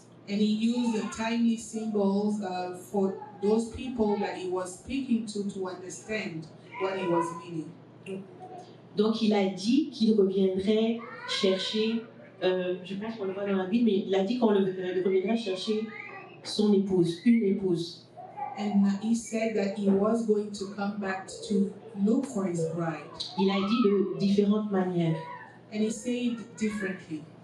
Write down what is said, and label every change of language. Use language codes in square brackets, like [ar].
[en] And he used the tiny symbols for those people that he was speaking to understand what he was meaning. [fr] Donc il a dit qu'il reviendrait chercher, je pense qu'on le voit dans la Bible, mais il a dit qu'on reviendrait chercher son épouse, une épouse. [en] And he said that he was going to come back to look for his bride. [fr] Il a dit de différentes manières. [en] And he said differently.